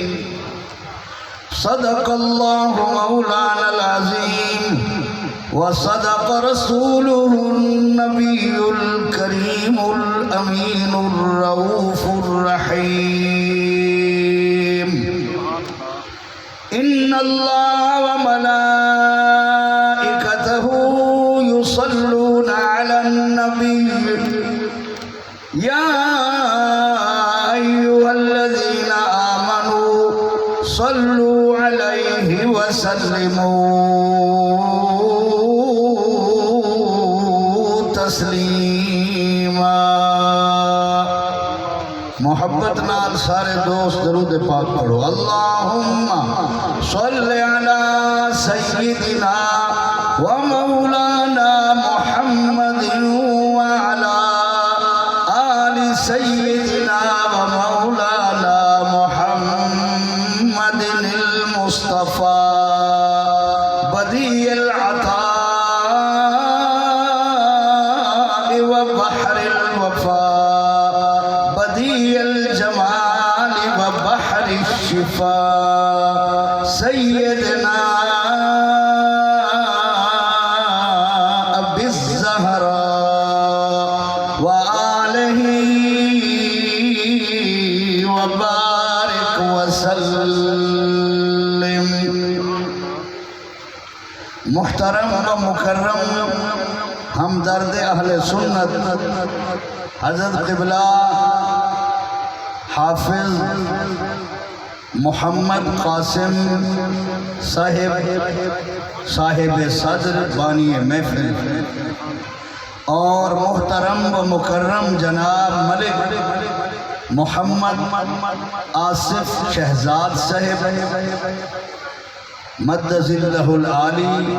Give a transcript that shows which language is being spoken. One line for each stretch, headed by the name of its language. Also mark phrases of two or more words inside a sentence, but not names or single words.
Arabic: صدق الله مولانا العظيم وصدق رسوله النبي الكريم الأمين الرؤوف الرحيم. إن الله وملائكته يصلون على النبي يا أيها الذين آمنوا صلوا عليه وسلموا تسليما.
Punjabi: محبت نال سارے دوست درود پاک پڑھو.
Arabic: اللهم صل على سيدنا ومولانا محمد وعلى آل سيدنا ومولانا मुहम्मदिन व अला आलि सय्यिदिना व मौलाना محمد المصطفى بديع العطا وبحر الوفا بديع الجمال وبحر الشفا سيدنا أبي الزهراء وآله و وبارك وسلم.
Urdu: محترم و مکرم ہمدرد اہل سنت حضرت قبلہ حافظ محمد قاسم صاحب صدر بانی محفل اور محترم و مکرم جناب ملک محمد آصف شہزاد صاحب مدد اللہ العالی